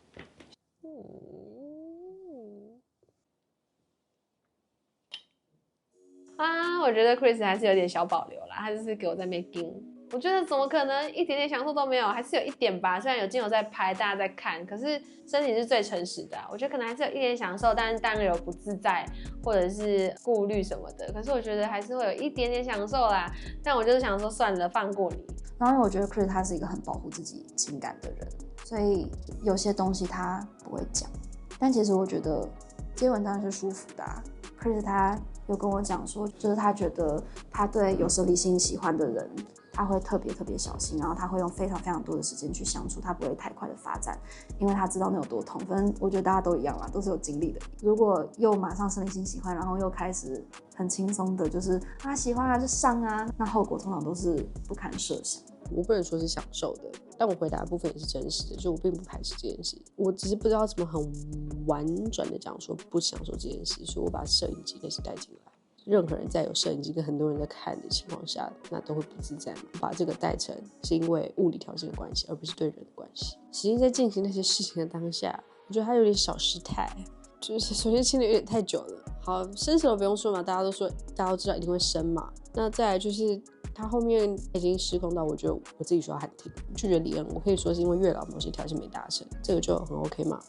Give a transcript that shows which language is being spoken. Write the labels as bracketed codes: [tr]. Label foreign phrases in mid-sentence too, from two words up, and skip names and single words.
[zh] 我覺得 Chris 還是有點小保留啦，他就是給我在那邊盯。我覺得怎麼可能一點點享受都沒有，還是有一點吧。雖然有鏡頭在拍，大家在看，可是身體是最誠實的我覺得可能還是有一點享受，但是當然有不自在或者是顧慮什麼的。可是我覺得還是會有一點點享受啦。但我就是想說，算了，放過你。然後因為我覺得 Chris 他是一個很保護自己情感的人，所以有些東西他不會講。但其實我覺得接吻當然是舒服的Chris 他有跟我講說，就是他覺得他對有生理性喜歡的人，他會特別小心，然後他會用非常多的時間去相處，他不會太快的發展，因為他知道那有多痛。反正我覺得大家都一樣啦，都是有經歷的。如果又馬上生理性喜歡，然後又開始很輕鬆的，就是喜歡啊就上啊，那後果通常都是不堪設想。我不能說是享受的，但我回答的部分也是真實的，就我並不排斥這件事，我只是不知道怎麼很婉轉的講說不享受這件事，所以我把攝影機那些帶進來。任何人在有攝影機跟很多人在看的情況下，那都會不自在嘛。把這個帶成是因為物理條件的關係，而不是對人的關係。實際在進行那些事情的當下，我覺得他有點小失態，就是首先親的有點太久了。好，生死都不用說嘛，大家都知道一定會生嘛。那再來就是他後面已經失控到我覺得我自己說要喊停，拒絕李恩，我可以說是因為月老某些條件沒達成，這個就很 OK 嘛。